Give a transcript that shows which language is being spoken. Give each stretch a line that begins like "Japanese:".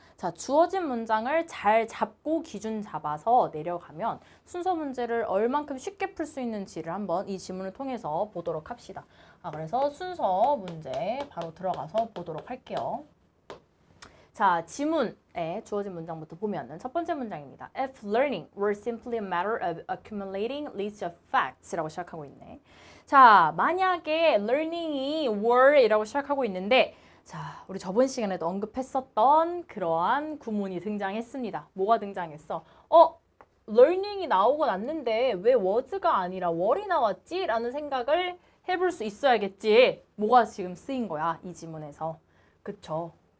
Korean: 자, 주어진 문장을 잘 잡고 기준 잡아서 내려가면 순서 문제를 얼만큼 쉽게 풀 수 있는지를 한번 이 지문을 통해서 보도록 합시다. 그래서 순서 문제 바로 들어가서 보도록 할게요. 자, 지문에 주어진 문장부터 보면은 첫 번째 문장입니다.
English: If learning were simply a matter of accumulating lists of facts
Korean: 라고 시작하고 있네. 자, 만약에 learning이 were 이라고 시작하고 있는데, 자, 우리 저번 시간에도 언급했었던 그러한 구문이 등장했습니다. 뭐가 등장했어? learning이 나오고 났는데 왜 was가 아니라 were이 나왔지? 라는 생각을 해볼 수 있어야겠지. 뭐가 지금 쓰인 거야, 이 지문에서. 그쵸?